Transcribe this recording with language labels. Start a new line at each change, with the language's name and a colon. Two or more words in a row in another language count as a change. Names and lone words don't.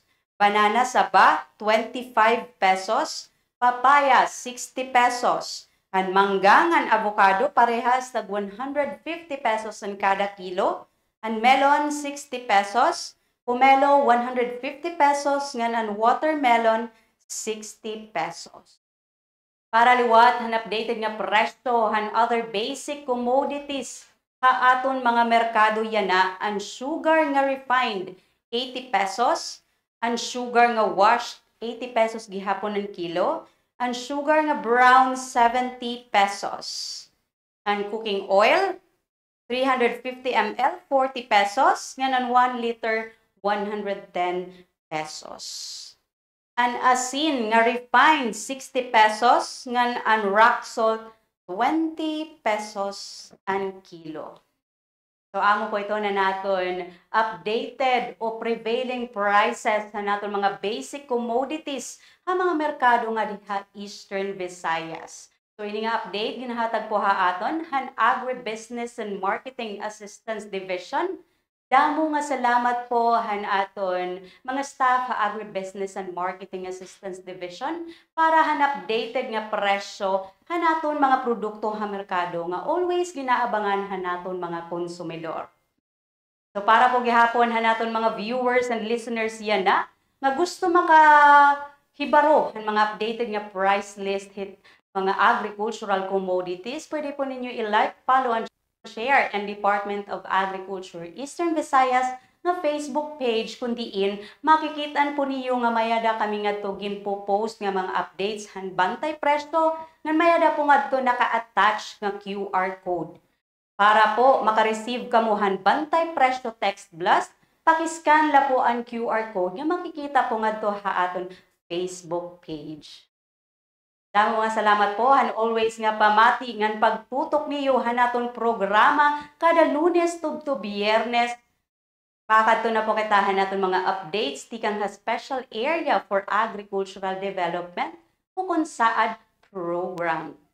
Waray: Banana saba, 25 pesos. Papaya, 60 pesos. Ang manggang, ang avocado, parehas tag 150 pesos ang kada kilo. Ang melon, 60 pesos. Pomelo, 150 pesos. Ngan ang watermelon, 60 pesos. Para liwat, han updated nga presyo, han
English: other basic commodities.
Waray: Ha aton mga merkado yana, ang sugar nga refined, 80 pesos. Ang sugar nga washed, 80 pesos gihapon ang kilo. Ang sugar nga brown, 70 pesos. Ang
English: cooking oil,
Waray: 350 ml, 40 pesos. Ngayon 1 liter, 110 pesos. Ang asin nga refined, 60 pesos. Ngayon ang
English: rock salt,
Waray: 20 pesos ang kilo. So, amo po ito na natin updated o
English: prevailing prices
Waray: na natin mga
English: basic commodities
Waray: ha mga merkado nga diha Eastern Visayas. So, ini nga update, ginahatag po ha aton han Agribusiness and Marketing Assistance Division. Damo nga salamat po han aton mga staff ha Agribusiness and Marketing Assistance Division para han updated nga presyo han aton mga produkto ha merkado nga always ginaabangan han aton mga konsumidor. So para po gihapon han aton mga
English: viewers and listeners
Waray: yan na nga gusto makahibaro han mga updated nga
English: price list
Waray: hit mga
English: agricultural commodities,
Waray: pwede po ninyo
English: i-like, follow, and share
Waray: ang Department of Agriculture Eastern Visayas na Facebook page kundiin makikitaan po niyo nga mayada kami ngadto ginpo-post nga mga updates han bantay presto nga mayada po ngadto naka-attach nga
English: QR code.
Waray: Para po maka-receive kamo han bantay presto
English: text blast,
Waray: pakiscan la po ang
English: QR code
Waray: nga makikita po ngadto ha aton Facebook page. Damo nga salamat po han always nga pamati ngan pagtutok niyo hanaton programa kada Lunes tubto Biyernes. Pakadto na po kitahan naton mga updates tikang ha special area for agricultural development o kung saad program.